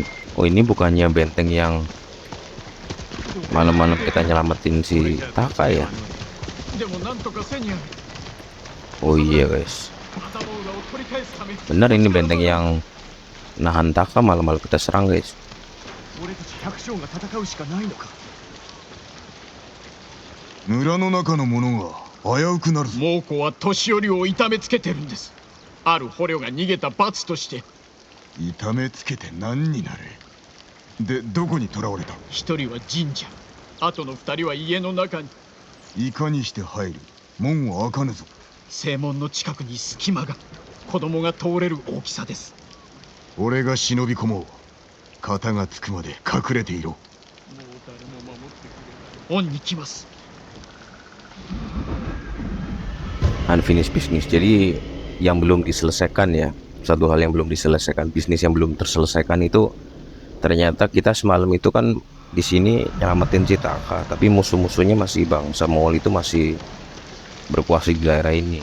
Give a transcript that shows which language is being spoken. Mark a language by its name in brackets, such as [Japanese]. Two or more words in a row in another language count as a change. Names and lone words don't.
[Indonesian] Oh, ini bukannya benteng yang malam-malam kita nyelamatin si Taka ya? Oh iya, guys, benar, ini benteng yang nahan Taka, malam-malam kita serang, guys. [Japanese] 村の中の者が危うくなるぞ。猛虎は年寄りを痛めつけてるんです。ある捕虜が逃げた罰として。痛めつけて何になる。で、どこに囚われた。一人は神社、あとの二人は家の中に。いかにして入る。門は開かぬぞ。正門の近くに隙間が、子供が通れる大きさです。俺が忍び込もう。型がつくまで隠れていろ。もう誰も守ってくれない。恩に来ます。 [English] Unfinished business, [Indonesian] jadi yang belum diselesaikan, ya. Satu hal yang belum diselesaikan, bisnis yang belum terselesaikan itu ternyata kita semalam itu kan di sini nyelamatin si Taka, tapi musuh-musuhnya masih bangsa Mongol itu masih berkuasa di daerah ini.